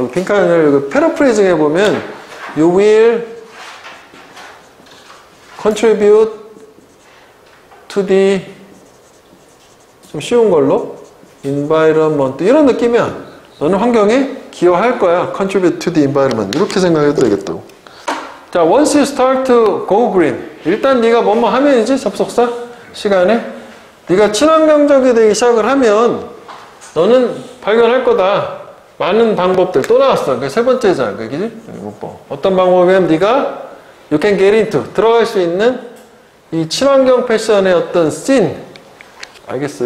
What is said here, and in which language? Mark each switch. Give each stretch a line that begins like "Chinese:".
Korean: 여기 빈칸을 패러프레이징 해보면
English: You will contribute to the
Korean: 좀 쉬운 걸로 environment 이런 느낌이야. 너는 환경에 기여할 거야.
English: contribute to the environment
Korean: 이렇게 생각해도 되겠다고. 자,
English: once you start to go green
Korean: 일단 네가 뭐뭐 하면이지 접속사 시간에 네가 친환경적이 되기 시작을 하면 너는 발견할 거다. 많은 방법들 또 나왔어. 그게 세 번째잖아. 그지? 어떤 방법이면 네가
English: you can get into
Korean: 들어갈 수 있는 이 친환경 패션의 어떤 씬 알겠어.